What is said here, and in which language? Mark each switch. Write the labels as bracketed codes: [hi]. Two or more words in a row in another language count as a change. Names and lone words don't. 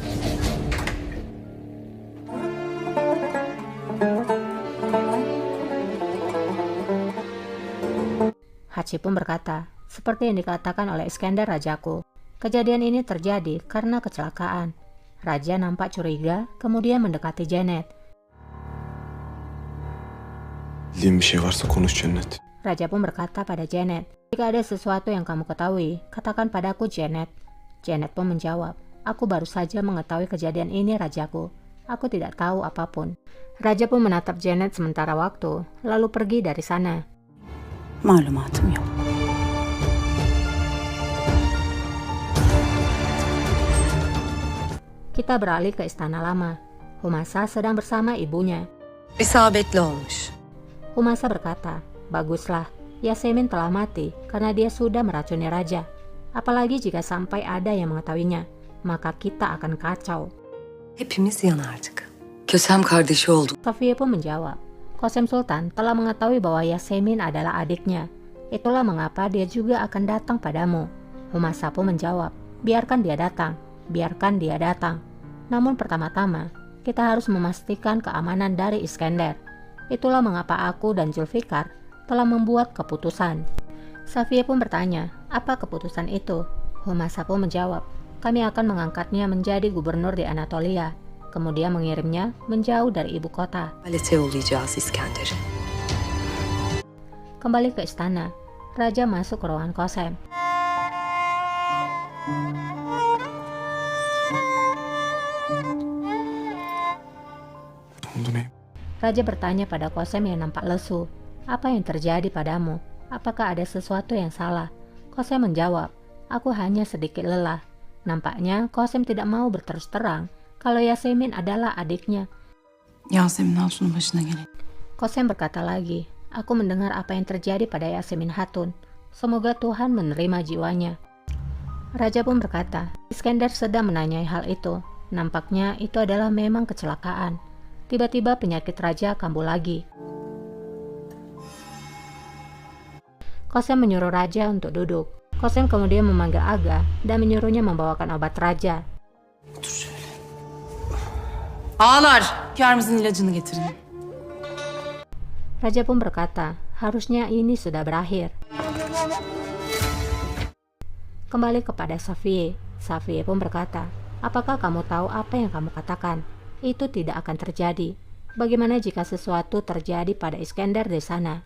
[id] Hachi pun berkata, seperti yang dikatakan oleh Iskandar rajaku, kejadian ini terjadi karena kecelakaan. Raja nampak curiga, kemudian mendekati Janet. [tr] Bildiğin bir şey varsa konuş Cennet. [id] Raja pun berkata pada Janet, jika ada sesuatu yang kamu ketahui, katakan padaku Janet. Janet pun menjawab, aku baru saja mengetahui kejadian ini rajaku. Aku tidak tahu apapun. Raja pun menatap Janet sementara waktu, lalu pergi dari sana. [tr] Malumatım yok. [id] Kita beralih ke istana lama. Humasa sedang bersama ibunya. [tr] İsabetli olmuş. [id] Humasa berkata, baguslah, Yasemin telah mati karena dia sudah meracuni raja. Apalagi jika sampai ada yang mengetahuinya, maka kita akan kacau. [tr] Hepimiz yanardık. Kösem kardeşi olduk. [id] Safiye pun menjawab, Qasem Sultan telah mengetahui bahwa Yasemin adalah adiknya. Itulah mengapa dia juga akan datang padamu. Humasa pun menjawab, biarkan dia datang, biarkan dia datang. Namun pertama-tama, kita harus memastikan keamanan dari Iskender. Itulah mengapa aku dan Zulfikar telah membuat keputusan. Safiye pun bertanya, apa keputusan itu? Humasa pun menjawab, kami akan mengangkatnya menjadi gubernur di Anatolia, kemudian mengirimnya menjauh dari ibu kota. [tr] Alete yollayacağız İskender'i. [id] Kembali ke istana, Raja masuk ke ruangan Kosem. [tr] Ne oldu ne? [id] Raja bertanya pada Kosem yang nampak lesu, apa yang terjadi padamu? Apakah ada sesuatu yang salah? Kosem menjawab, aku hanya sedikit lelah. Nampaknya Kosem tidak mau berterus terang kalau Yasemin adalah adiknya. [tr] Yasemin Hatun'un başına gelen. [id] Kosem berkata lagi, aku mendengar apa yang terjadi pada Yasemin Hatun. Semoga Tuhan menerima jiwanya. Raja pun berkata, Iskender sedang menanyai hal itu. Nampaknya itu adalah memang kecelakaan. Tiba-tiba penyakit raja kambuh lagi. Kosem menyuruh raja untuk duduk. Kosem kemudian memanggil Aga dan menyuruhnya membawakan obat raja. [tr] Ağlar, hünkârımızın ilacını getirin. [id] Raja pun berkata, harusnya ini sudah berakhir. Kembali kepada Safiye. Safiye pun berkata, apakah kamu tahu apa yang kamu katakan? Itu tidak akan terjadi. Bagaimana jika sesuatu terjadi pada Iskender di sana?